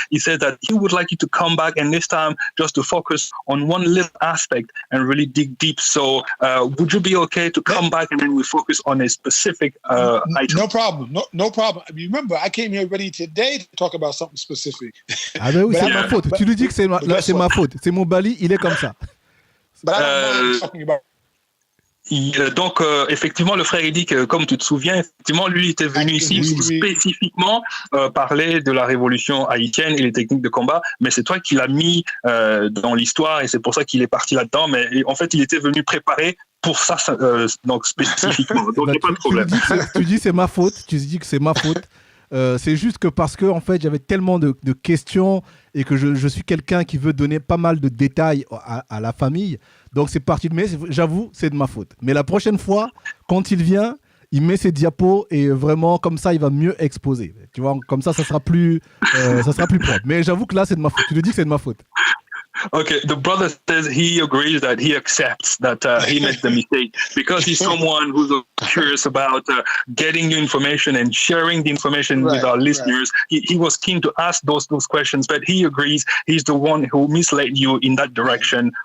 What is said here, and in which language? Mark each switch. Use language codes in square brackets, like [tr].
[en] He said that he would like you to come back, and this time just to focus on one little aspect and really dig deep. So would you be okay to come back and then we focus on a specific item? No problem. No problem. Remember, I came here ready today to talk about something specific. [fr] Ah ben oui, c'est ma faute. Tu lui dis que c'est ma faute. C'est mon Bali, il est comme ça. [en] But I don't know what talking about. [fr] Donc, effectivement, le frère, il dit que, comme tu te souviens, effectivement, lui était venu ici spécifiquement parler de la révolution haïtienne et les techniques de combat, mais c'est toi qui l'as mis dans l'histoire et c'est pour ça qu'il est parti là-dedans. Mais en fait, il était venu préparer pour ça, donc spécifiquement. Donc, il n'y a pas de problème. Tu dis c'est ma faute, tu dis que c'est ma faute. C'est juste que parce que en fait j'avais tellement de questions et que je suis quelqu'un qui veut donner pas mal de détails à la famille, donc c'est parti. Mais j'avoue, c'est de ma faute. Mais la prochaine fois, quand il vient, il met ses diapos et vraiment comme ça il va mieux exposer. Tu vois, comme ça sera plus propre. Mais j'avoue que là c'est de ma faute. Tu lui dis que c'est de ma faute. [en] Okay, the brother says he agrees that he accepts that he made the mistake because he's someone who's curious about getting new information and sharing the information with our listeners. He was keen to ask those questions, but he agrees he's the one who misled you in that direction.